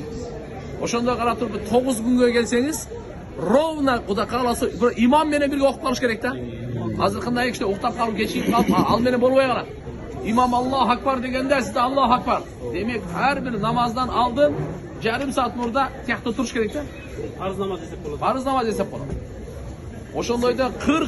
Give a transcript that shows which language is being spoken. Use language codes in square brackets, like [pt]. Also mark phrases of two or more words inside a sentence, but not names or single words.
[ky] Ошондо карап туруп 9 күнгө келсеңиз, ровно Кудай кааласа бир имам менен бирге окуп калыш керек да. Азыр кандай киши уктап калып кечип калып, ал менен болбой калат. Имам [ar] الله أكبر [ky] дегенде сиз [ar] الله أكبر. [ky] Демек ар бир намаздан алдын жарым саат мурда тиякта туруш керек да. [kk] Farz namaz desek болады. [ky] Farz намаз десеп болот. Ошондойдо 40